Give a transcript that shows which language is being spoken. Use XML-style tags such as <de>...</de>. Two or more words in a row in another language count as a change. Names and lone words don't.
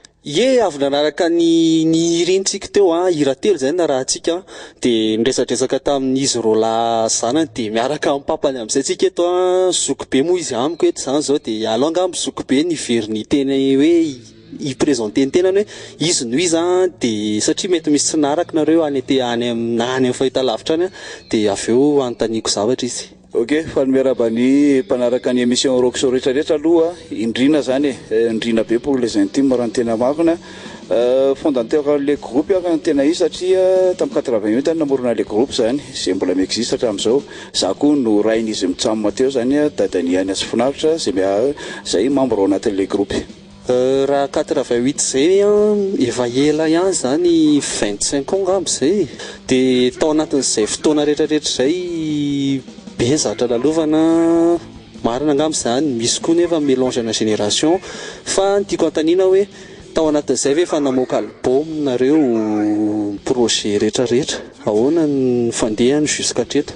<mg>Ye avy nanaraka ny irintsika teo hira telo zay na raha tsika de niresadresaka tamin'izy rola zanany de miaraka amin'ny papany amin'izay tsika eto zoky be moa izy amiko eto zany zao de alonga amin'ny zoky be niveriny teny hoe i-présenter ny tenany hoe izy no izy de satria mety misy tsy naraka nareo any amin'ny fahitalavitra any de avy eo antaniko zavatra izy. Ok, fa ny miarabany mpanaraka ny émission rock show rehetrarehetra aloha indrina zany indrina be</mg> <fr>pour les intimes</fr> <mg>raha ny tena marina</mg> <fr>fondateur le groupe</fr> <mg>raha ny tena izy satria tamin'ny 88 tany namorona</mg> <fr>le groupe</fr> <mg>zany zay mbola miexiste hatramin'izao za koa no rain'izy mitsamma teo zany dadany any asy finaritra zay membre ao anatin'le groupe. Raha 88 zay efa ela ihany zany 25 ans ngambo zay de tao anatin'izay fotoana rehetrarehetra zay be zatra lalovana marina ngambo zany misy koa nefa mélange na génération fa tiako antanina hoe tao anatin'izay ve efa namoaka album nareo projet rehetrarehetra ahoana ny fandehany jusqu'à hatreto.</mg>